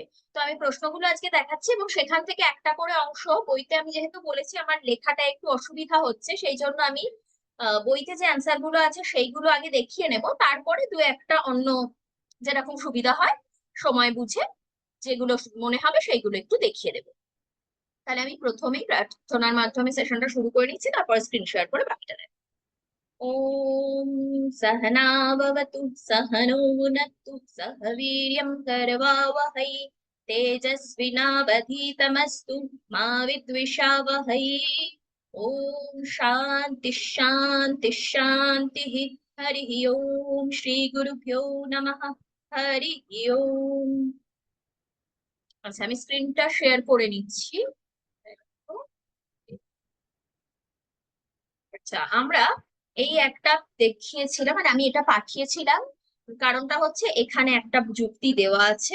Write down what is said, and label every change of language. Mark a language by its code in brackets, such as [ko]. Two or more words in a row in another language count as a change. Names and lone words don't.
[bn] তো আমি প্রশ্নগুলো আজকে দেখাচ্ছি এবং সেখান থেকে একটা করে অংশ বইতে, আমি যেহেতু বলেছি আমার লেখাটা একটু অসুবিধা হচ্ছে সেই জন্য আমি বইতে যে অ্যান্সার গুলো আছে সেইগুলো আগে দেখিয়ে নেব, তারপরে দু একটা অন্য যেরকম সুবিধা হয় সময় বুঝে যেগুলো মনে হবে সেইগুলো একটু দেখিয়ে দেবো। তাহলে আমি প্রথমেই প্রার্থনার মাধ্যমে সেশনটা শুরু করে নিচ্ছি, তারপর স্ক্রিন শেয়ার করে বাকিটা দেখ। [sa] ওম सहना भवतु सहनो भुनक्तु सह वीर्यं करवावहै तेजस्विनावधीतमस्तु मा विद्विषावहै। ओम शांति शांति शांति। हरि ओम श्री गुरुभ्यो नमः। हरि ओम। [bn] আচ্ছা, আমি স্ক্রিনটা শেয়ার করে নিচ্ছি। আচ্ছা, আমরা এই একটা দেখিয়েছিলাম, মানে আমি এটা পাঠিয়েছিলাম। কারণটা হচ্ছে এখানে একটা যুক্তি দেওয়া আছে।